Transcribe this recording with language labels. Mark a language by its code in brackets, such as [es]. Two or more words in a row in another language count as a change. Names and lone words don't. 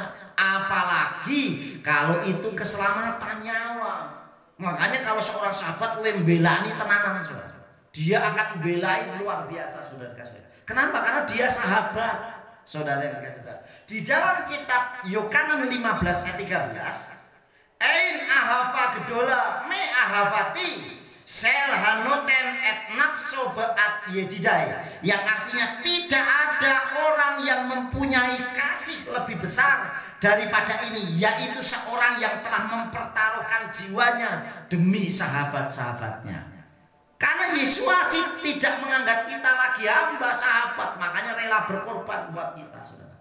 [id] Apalagi kalau itu keselamatan nyawa. Makanya kalau seorang sahabat membelani tenanan, saudara, dia akan membelai luar biasa, saudara. Kenapa? Karena dia sahabat. Saudara yang dikasih Tuhan. Di dalam kitab Yohanes 15 ayat 13, [he] אין אהבה גדולה מ אהבתי של הנותן את נפשו בעד ידידיי, [id] yang artinya tidak ada orang yang mempunyai kasih lebih besar daripada ini, yaitu seorang yang telah mempertaruhkan jiwanya demi sahabat-sahabatnya. Karena Yesus tidak menganggap kita lagi hamba, sahabat, makanya rela berkorban buat kita, saudara.